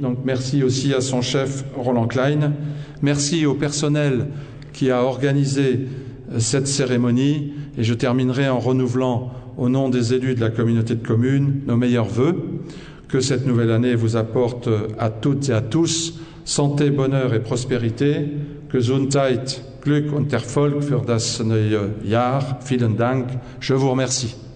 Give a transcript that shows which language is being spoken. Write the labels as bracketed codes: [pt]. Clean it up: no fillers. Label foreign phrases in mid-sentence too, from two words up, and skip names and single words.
[fr] Donc merci aussi à son chef Roland Klein. Merci au personnel qui a organisé cette cérémonie. Et je terminerai en renouvelant au nom des élus de la communauté de communes nos meilleurs vœux. Que cette nouvelle année vous apporte à toutes et à tous santé, bonheur et prospérité. [de] Gesundheit, Glück und Erfolg für das neue Jahr. Vielen Dank. [fr] Je vous remercie.